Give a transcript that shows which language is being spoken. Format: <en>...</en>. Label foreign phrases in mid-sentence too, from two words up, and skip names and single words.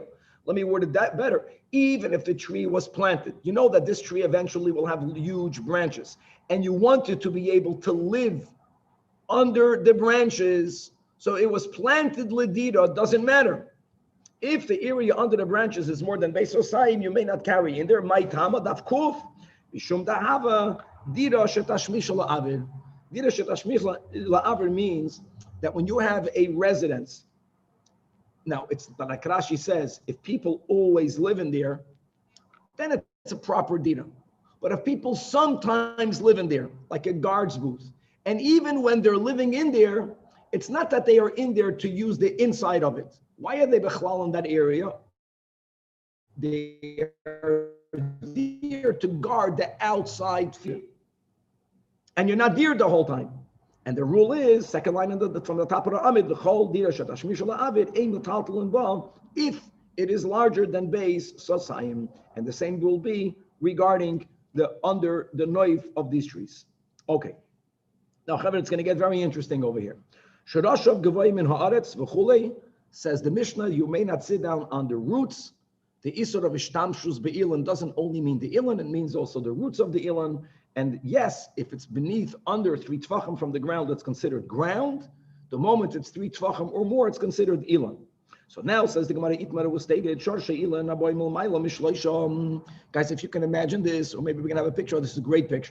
<en>Let me word it that better. Even if the tree was planted, you know that this tree eventually will have huge branches, and you want it to be able to live under the branches. So it was planted ledira, doesn't matter. If the area under the branches is more than</en> <he>בית סאתים,</he> <en>you may not carry in there.</en> <arc>מאי טעמא דף ק משום דהוה דירה שתשמיש לאויר. דירה שתשמיש לאויר</arc> <en>means that when you have a residence. Now, it's like Rashi says, if people always live in there, then it's a proper dina. But if people sometimes live in there, like a guard's booth, and even when they're living in there, it's not that they are in there to use the inside of it. Why are they bechlal in that area? They are there to guard the outside field. And you're not there the whole time. And the rule is, second line from the top of the Amid, the whole</en> <arc>דירה שתשמיש לאויר אין מטלטל</arc> <en>involved if it is larger than</en> <he>בית סאתים.</he> <en>And the same will be regarding the under the noiv of these trees. Okay. Now, it's going to get very interesting over here.</en> <he>שרשיו גבוהים מן הארץ וכולי,</he> <en>says the Mishnah, you may not sit down on the roots. The isur of</en> <he>אשתמשות באילן</he> <en>doesn't only mean the ilan, it means also the roots of the ilan. And yes, if it's beneath under 3 tvachim from the ground, it's considered ground. The moment it's 3 tvachim or more, it's considered ilan. So now, says the Gemara, Itmar was stated, guys, if you can imagine this, or maybe we can have a picture, this is a great picture.</en>